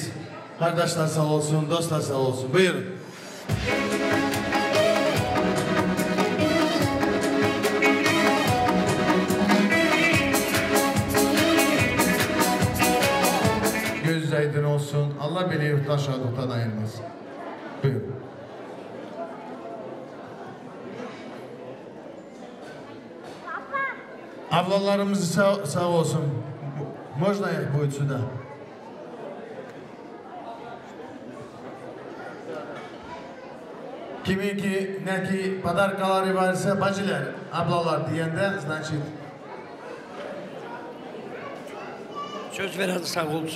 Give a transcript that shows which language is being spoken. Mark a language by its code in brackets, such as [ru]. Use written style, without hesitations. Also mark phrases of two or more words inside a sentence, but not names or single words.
[tr] Kardeşler sağ olsun. Dostlar sağ olsun. Buyurun. Göz aydın olsun. Allah beni yurtta şadıktan ayırmasın. Buyurun. Ablalarımız sağ olsun. [ru] Можно их будет сюда? [tr] Kiminki neki padarkaları varsa bacılar, ablalar diyende, значит. Söz veren sağ olsun.